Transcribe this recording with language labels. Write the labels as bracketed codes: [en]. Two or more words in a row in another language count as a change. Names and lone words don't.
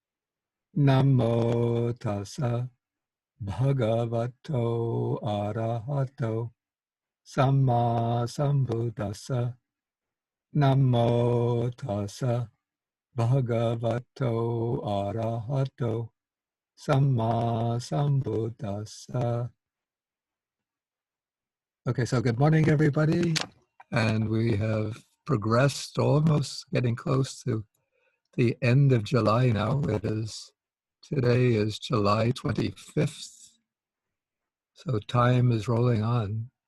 [pi] Namo tassa bhagavato arahato samma sambuddhassa. Namo tassa bhagavato arahato samma sambuddhassa. [en] Okay, so good morning, everybody. And we have progressed almost getting close to the end of July now. Today is July 25th. So time is rolling on.